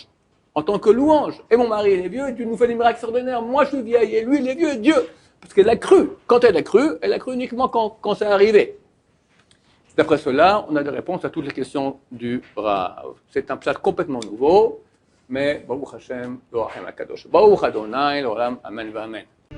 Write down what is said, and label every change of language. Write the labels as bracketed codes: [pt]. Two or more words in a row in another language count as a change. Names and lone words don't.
[fr] En tant que louange. Et mon mari, il est vieux, et tu nous fais des miracles extraordinaires. Moi, je suis vieille, et lui, il est vieux, et Dieu. Parce qu'elle a cru. Quand elle a cru uniquement quand c'est arrivé. D'après cela, on a des réponses à toutes les questions du Rav. C'est un pshat complètement nouveau, mais [he] ברוך השם, ברוך השם הקדוש. ברוך אדוני לעולם, אמן, אמן.